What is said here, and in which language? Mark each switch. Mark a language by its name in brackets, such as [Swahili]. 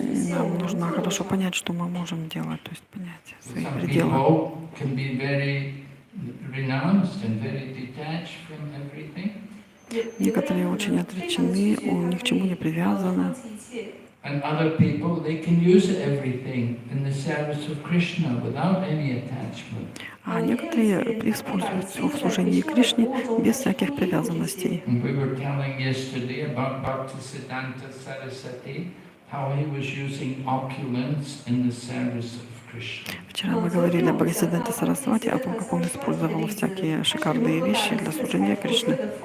[Russian] Нам нужно хорошо понять, что мы можем делать, то есть понять свои [English] Some [Russian] пределы. [English] people can be very renounced and very detached from everything. [Russian] Некоторые очень отречены, ни к чему не привязаны. [English] And other people, they can use everything in the service of Krishna without any attachment. [Russian] А некоторые используют все в служении Кришне без всяких привязанностей. [English] And we were telling yesterday about Bhaktisiddhanta Saraswati, how he was using opulence in the service of Krishna. [Russian] Вчера мы говорили об Бхактисиддханте Сарасвати, о том, как он использовал всякие шикарные вещи для служения Кришне.